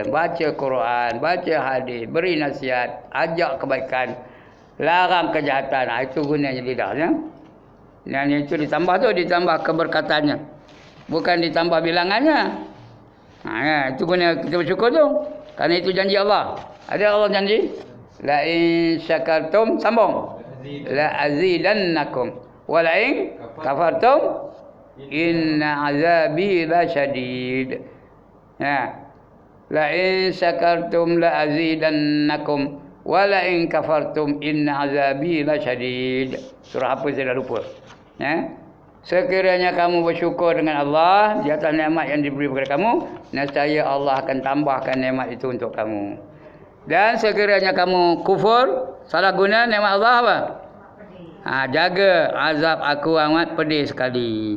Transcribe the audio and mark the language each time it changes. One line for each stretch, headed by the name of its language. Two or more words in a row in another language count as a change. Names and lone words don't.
Malay: Baca Quran, baca hadis, beri nasihat, ajak kebaikan, larang kejahatan. Itu gunanya lidahnya. Dan itu ditambah tu, ditambah keberkatannya. Bukan ditambah bilangannya. Itu guna kita bersyukur tu. Kerana itu janji Allah. Ada Allah janji,
Arabic: لئن شكرتم, sambung, لأزيدنكم ولئن كفرتم إن عذابي لشديد. لئن شكرتم لأزيدنكم ولئن كفرتم إن عذابي لشديد.
Malay: Surah apa saya dah lupa. Sekiranya kamu bersyukur dengan Allah di atas nikmat yang diberi kepada kamu, nescaya Allah akan tambahkan nikmat itu untuk kamu. Dan sekiranya kamu kufur, salah guna nikmat Allah apa? Jaga, azab aku amat pedih sekali.